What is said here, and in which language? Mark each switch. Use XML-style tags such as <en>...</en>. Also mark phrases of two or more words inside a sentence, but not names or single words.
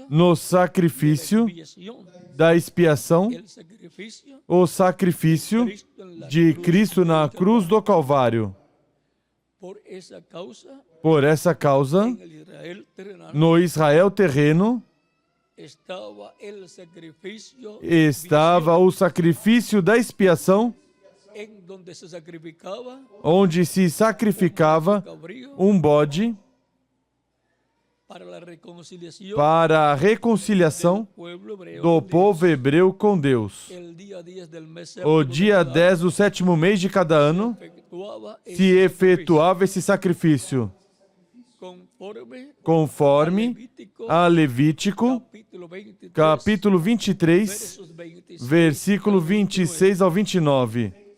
<pt>no sacrifício</pt> <es>expiación,</es> <pt>da expiação,</pt> <es>el sacrificio</es> <pt>o sacrifício de Cristo na cruz do Calvário.</pt> <es>Por esa causa,</es> <pt>Por essa causa,</pt> <es>en el Israel terrenal</es> <pt>no Israel terreno</pt> <es>estaba el sacrificio</es> <pt>estava o sacrifício da expiação,</pt> <es>en donde se sacrificaba</es> <pt>onde se sacrificava</pt> <es>cabrío</es> <pt>um bode para a reconciliação do povo hebreu com Deus. O dia 10 do 7º mês de cada ano se efetuava esse sacrifício, conforme a Levítico, capítulo 23, versículo 26 ao 29.</pt>